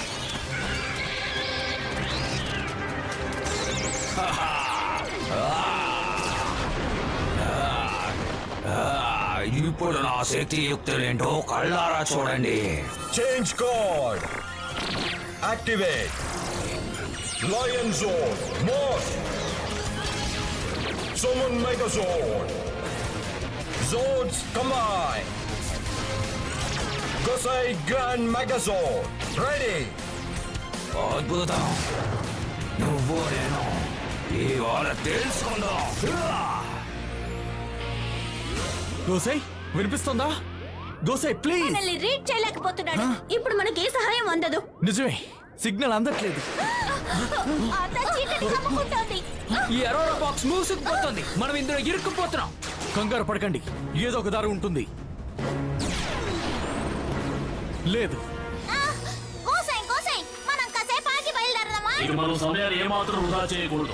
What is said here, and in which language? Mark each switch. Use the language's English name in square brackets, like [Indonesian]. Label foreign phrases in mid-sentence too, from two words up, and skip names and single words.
[Telugu] ఇప్పుడు నా శక్తి యుక్తులేంటో కళ్ళారా చూడండి. [English] change code activate. lion zone more. Summon Megazord. Zords combine. Gosei Grand Megazord. Ready. [Telugu] అద్భుతం. నువ్వు నేను ఇవాళ తెలుసుకుందాం. గోసై వినిపిస్తుందా? గోసై ప్లీజ్. మనల్ని రీడ్ చేయలేకపోతున్నాడు. ఇప్పుడు మనకి ఏ సహాయం అందదు. నిజమే, సిగ్నల్ అందట్లేదు. అంతా చీకటి కమ్ముకుంటోంది. ఈ అరోరా బాక్స్ మూసుకుపోతుంది. మనం ఇందులో ఇరుక్కుపోతున్నాం. కంగారు పడకండి, ఏదో ఒక దారి ఉంటుంది. లేదు, గోసై గోసై, మనం కాసేపు ఆగి బయలుదేరదామా? ఇక మనం సమయాన్ని ఏమాత్రం వృధా చేయకూడదు.